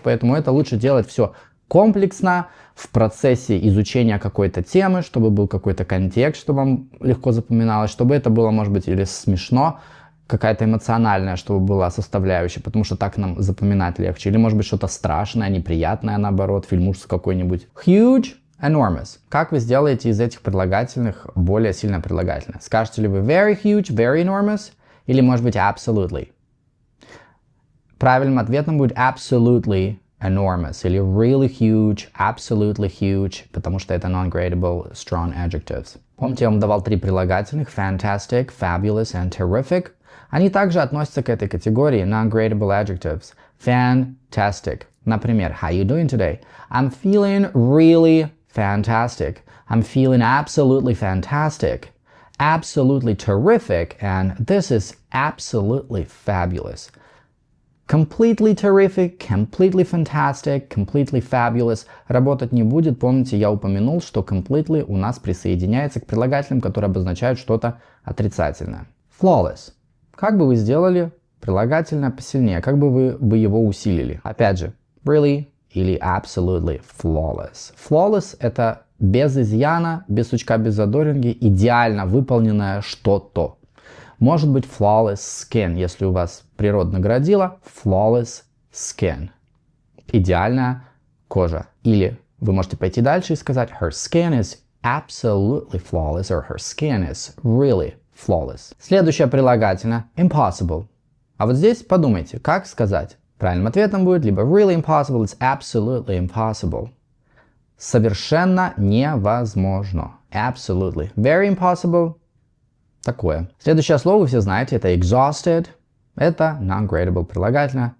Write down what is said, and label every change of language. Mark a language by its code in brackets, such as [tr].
[ru] Поэтому это лучше делать все комплексно, в процессе изучения какой-то темы, чтобы был какой-то контекст, чтобы вам легко запоминалось, чтобы это было, может быть, или смешно, какая-то эмоциональная, чтобы была составляющая, потому что так нам запоминать легче. Или, может быть, что-то страшное, неприятное, наоборот, фильм ужасов какой-нибудь. [en] Huge, enormous. [ru] Как вы сделаете из этих прилагательных более сильное прилагательное? Скажете ли вы [en] very huge, very enormous? [ru] Или, может быть, absolutely? Правильным ответом будет [en] absolutely enormous [ru] или [en] really huge, absolutely huge, [ru] потому что это [en] non-gradable strong adjectives. [ru] Помните, я вам давал 3 прилагательных: [en] fantastic, fabulous and terrific. [ru] Они также относятся к этой категории [en] non-gradable adjectives. Fantastic. [ru] Например, [en] how you doing today? I'm feeling really fantastic. I'm feeling absolutely fantastic. Absolutely terrific, and this is absolutely fabulous. Completely terrific, completely fantastic, completely fabulous [ru] работать не будет. Помните, я упомянул, что completely у нас присоединяется к прилагательным, которые обозначают что-то отрицательное. [en] Flawless. [ru] Как бы вы сделали прилагательное посильнее? Как бы вы его усилили? Опять же, really или [en] absolutely flawless. [ru] Flawless — это без изъяна, без сучка, без задоринки, идеально выполненное что-то. Может быть [en] flawless skin, [ru] если у вас природно градило, flawless skin. Идеальная кожа. Или вы можете пойти дальше и сказать [en] her skin is absolutely flawless or her skin is really flawless. [ru] Следующее прилагательное impossible. А вот здесь подумайте, как сказать. Правильным ответом будет либо [en] really impossible, it's absolutely impossible. [ru] Совершенно невозможно. [en] Absolutely. Very impossible. [ru] Такое. Следующее слово вы все знаете, это exhausted. Это non-gradable прилагательное.